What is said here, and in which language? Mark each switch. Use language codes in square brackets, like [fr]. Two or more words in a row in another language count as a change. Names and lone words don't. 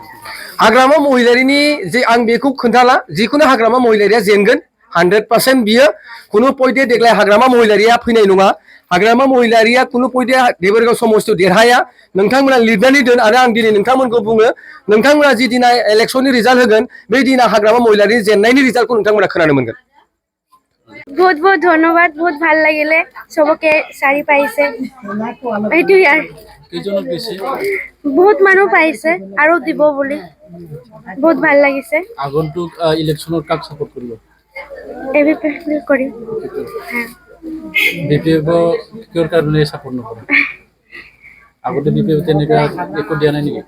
[brx] हाग्रामा महिलारिनि जे आं बेखौ खोन्थाला जिखुनु हाग्रामा महिलारिया जेनगोन 100% बियो खुनु पयदे देग्लाय हाग्रामा महिलारिया फैनाय नङा हाग्रामा महिलारिया खुनु पयदे देबोरगाव समस्तियाव देरहाया नोंथांमोना लिरनानै दोन आरो आं दिनै नोंथांमोनखौ बुङो नोंथांमोना जि दिना इलेक्सननि रिजाल्ट होगोन बे दिना हाग्रामा महिलारिनि जेननायनि रिजाल्टखौ नोंथांमोना खोनानो मोनगोन [hi] बहुत बहुत धन्यवाद [as] बहुत ভাল লাগিলে সবকে শাড়ী পাইছে এইটোই আর বহুত মানুহ পাইছে আৰু দিব বুলি বহুত ভাল লাগিছে আগন্তুক ইলেকশনত কাক সাপোর্ট কৰিব এবিপি কৰিম হ্যাঁ বিপিএফ কিহৰ কাৰণে সাপোর্ট নকৰে আগতে বিপিএল তেনেকুৱা একো দিয়া নাই নেকি?